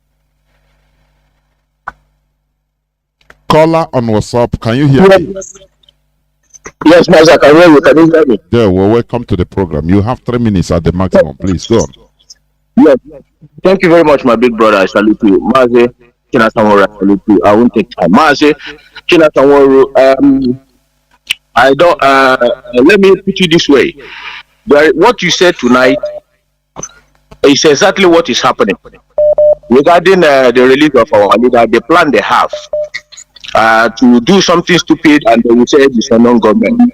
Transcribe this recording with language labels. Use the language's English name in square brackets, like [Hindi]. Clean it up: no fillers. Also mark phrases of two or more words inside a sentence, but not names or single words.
[English] Caller on WhatsApp, can you hear me? Yes, Mazi, I can hear you. Can you hear me? Yeah, well, welcome to the program. You have 3 minutes at the maximum. Please, go on. Yes. Thank you very much, my big brother. I salute you. Mazi Chinasa Nworu, I salute you. I won't take time. Mazi Chinasa Nworu, I don't, let me put it this way. What you said tonight is exactly what is happening. Regarding the release of our leader, the plan they have to do something stupid and they will say it's a non-government.